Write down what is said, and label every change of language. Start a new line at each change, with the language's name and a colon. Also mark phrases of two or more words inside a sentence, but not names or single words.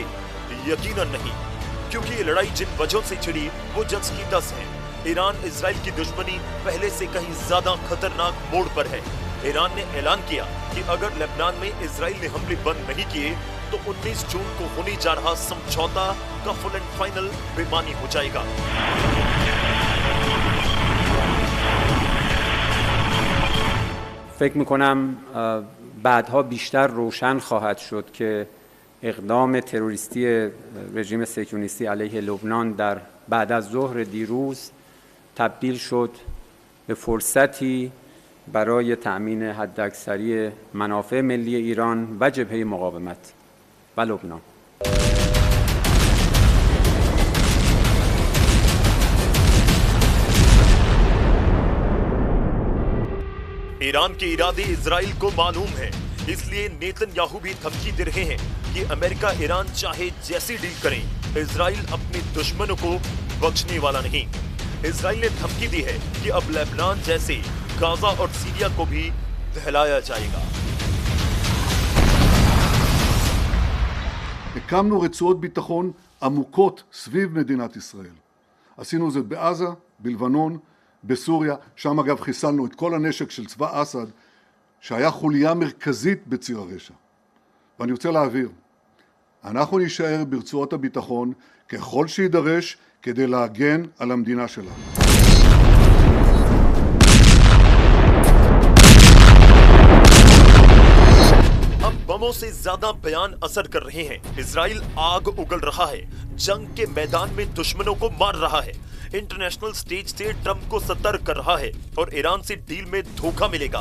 Hindi: यकीनन नहीं, क्योंकि ये लड़ाई जिन वजहों से छिड़ी वो 10 की 10 है। ईरान इजराइल की दुश्मनी पहले से कहीं ज्यादा खतरनाक मोड़ पर है। ईरान ने ऐलान किया कि अगर लेबनान में इजराइल ने हमले बंद नहीं किए तो 19 जून को होने जा रहा समझौता का
English: full and final
Hindi: बेमानी हो जाएगा।
Persian: فکر میکنم بعدها بیشتر روشن خواهد شد که اقدام تروریستی رژیم صهیونیستی علیه لبنان در بعد از ظهر دیروز تبدیل شد به فرصتی برای تأمین حداکثری منافع ملی ایران و جبهه مقاومت و لبنان.
Hindi: ईरान के इरादे इजराइल को मालूम है, इसलिए नेतन्याहू भी धमकी दे रहे हैं कि अमेरिका ईरान चाहे जैसी डील करें, इजराइल अपने दुश्मनों को बख्शने वाला नहीं। इजराइल ने धमकी दी है कि अब लेबनान जैसे गाजा और सीरिया को भी दहलाया जाएगा।
Hebrew: הקמנו רצועות ביטחון עמוקות סביב מדינת ישראל. עשינו זאת בעזה, בלבנון, בסוריה, שם אגב חיסלנו את כל הנשק של צבא אסד, שהיה חוליה מרכזית בציר הרשע. ואני רוצה להבהיר, אנחנו נשאר ברצועות הביטחון ככל שידרש כדי להגן על המדינה שלנו.
Hindi: बमों से ज्यादा बयान असर कर रहे हैं। इजराइल आग उगल रहा है, जंग के मैदान में दुश्मनों को मार रहा है,
English: international stage
Hindi: से ट्रंप को सतर्क कर रहा है और ईरान से डील में धोखा मिलेगा।